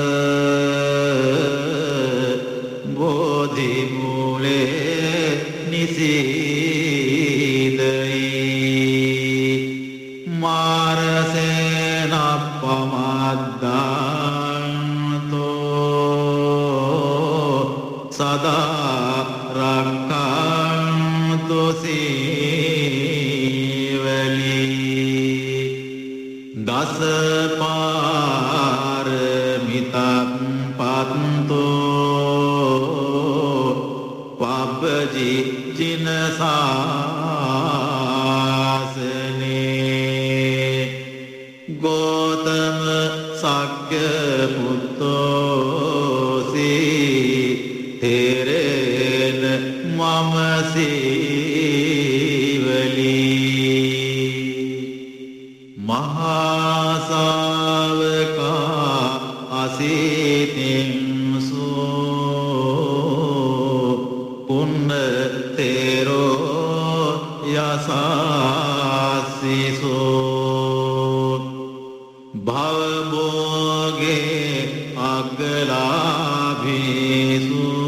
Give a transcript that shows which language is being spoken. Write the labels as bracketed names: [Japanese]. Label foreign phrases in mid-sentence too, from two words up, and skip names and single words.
[Pali] බෝධි මූලේ නිසීදයි මාරසේන පමද්දන්තෝ සදා රක්ඛන්තු සීවලී දස පාරමිතක් පත්තෝ පබ්බජි චින සාසනේ ගෝතම සක්්‍ය පුත්තෝසී තෙරෙන මම සීවලී මහා ශාවකා අසීතින්සෝ පුන්න තෙරෝ යසාසිසෝ භවභෝගේ අග්ගලාභීසු